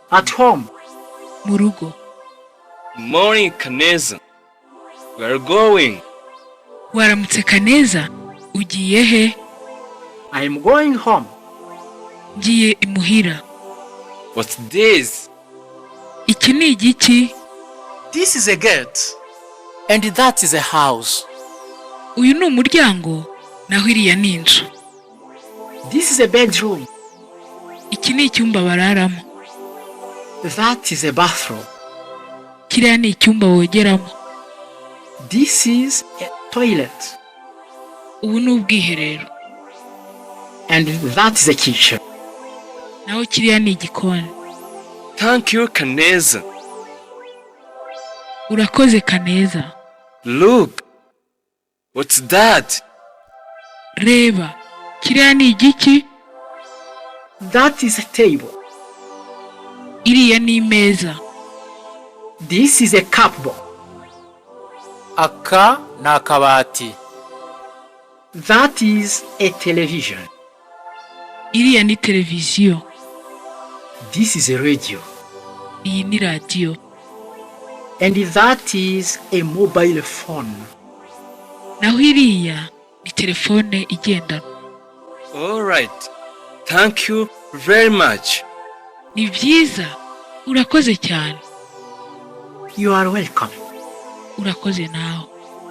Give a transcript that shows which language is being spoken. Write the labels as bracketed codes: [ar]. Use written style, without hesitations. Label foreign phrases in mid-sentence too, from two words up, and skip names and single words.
[en] At home. [rw] Mu rugo. [en] Morning, Kaneza. Where are you going? [rw] Waramutse Kaneza, ugiye he? [en] I am going home. [rw] Ngiye imuhira. [en] What's this? [rw] Iki ni igiki? [en] This is a gate. And that is a house. [rw] Uyu ni umuryango, naho iriya ni inzu. [en] This is a bedroom. [rw] Iki ni icyumba bararamo. [en] That is a bathroom. [rw] Kiriya ni icyumba wogeramo. [en] This is a toilet. [rw] Ubu ni ubwiherero. [en] And that is a kitchen. [rw] Naho kiriya ni igikoni. [en] Thank you, Kaneza. [rw] Urakoze Kaneza. [en] Look. What's that? [rw] Reba, kiriya ni igiki? [en] That is a table. [rw] Iriya ni imeza. [en] This is a cupboard. [rw] Aka ni akabati. [en] That is a television. [rw] Iriya ni televiziyo. [en] This is a radio. [rw] Iyi ni radiyo. [en] And that is a mobile phone. [rw] Naho iriya ni telefone igendanwa. [en] All right. Thank you very much. [rw] Ni byiza. Urakoze cyane. [en] You are welcome. [rw] Urakoze nawe.